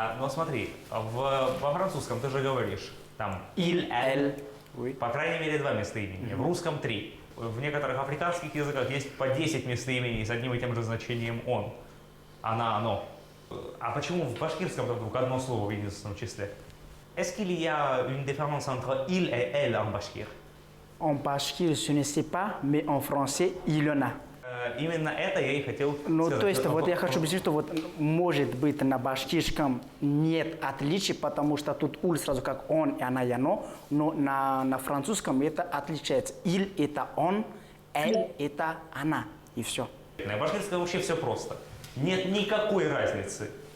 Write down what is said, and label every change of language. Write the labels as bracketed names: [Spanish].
[Russian] Но смотри, во французском ты же говоришь, там «il», «elle», [French] Oui. [Russian] по крайней мере 2 местоимения, в русском 3. В некоторых африканских языках есть по 10 местоимений с одним и тем же значением «он», «она», «оно». А почему в башкирском вдруг одно слово в единственном числе? [French] Est-ce qu'il y a une différence entre «il» et «elle» en башкир? En bashkir, je ne sais pas, mais en français, il y en a. [Russian] Именно это я и хотел Ну, сказать. то есть, вот я хочу объяснить, что вот может быть на башкирском нет отличий, потому что тут уль сразу как он и она и оно, но на французском это отличается. Il это он, elle это она, и все. На башкирском вообще все просто. Нет никакой разницы.